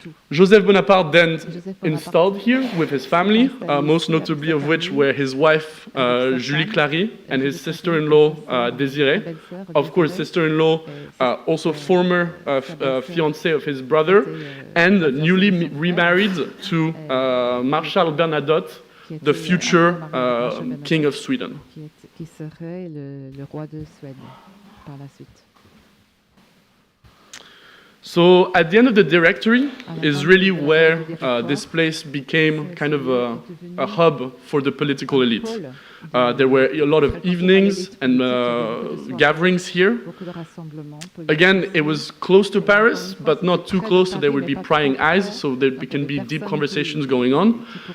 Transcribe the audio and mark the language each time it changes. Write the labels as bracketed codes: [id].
[en] Joseph Bonaparte then installed here with his family, most notably of which were his wife Julie Clary and his sister-in-law Désirée. Of course, sister-in-law, also former fiancée of his brother, and newly remarried to Marshal Bernadotte, the future King of Sweden. [fr] Qui serait le roi de Suède par la suite. [en] So at the end of the Directory is really where this place became kind of a hub for the political elite. There were a lot of evenings and gatherings here. Again, it was close to Paris, but not too close, so there would be prying eyes, so there can be deep conversations going on.